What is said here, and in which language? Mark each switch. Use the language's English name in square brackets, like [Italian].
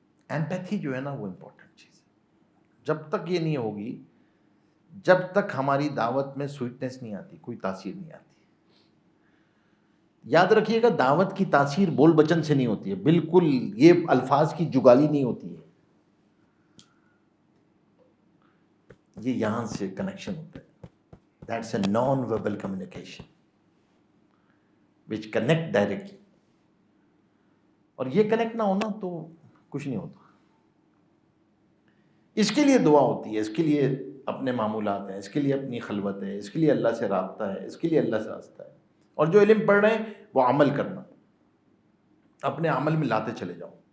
[Urdu] Empathy جو ہے نا وہ امپورٹنٹ چیز ہے. جب تک یہ نہیں ہوگی، جب تک ہماری دعوت میں سویٹنس نہیں آتی، کوئی تاثیر نہیں آتی. یاد رکھیے گا دعوت کی تاثیر بول بچن سے نہیں ہوتی ہے، بالکل یہ الفاظ کی جگالی نہیں ہوتی ہے. یہ یہاں سے کنیکشن ہوتا ہے. [English] That's a non verbal communication which connect directly. [Urdu] اور یہ کنیکٹ نہ ہونا تو کچھ نہیں ہوتا. اس کے لیے دعا ہوتی ہے، اس کے لیے اپنے معمولات ہیں، اس کے لیے اپنی خلوت ہے، اس کے لیے اللہ سے رابطہ ہے، اس کے لیے اللہ سے راستہ ہے. اور جو علم پڑھ رہے ہیں وہ عمل کرنا، اپنے عمل میں لاتے چلے جاؤ.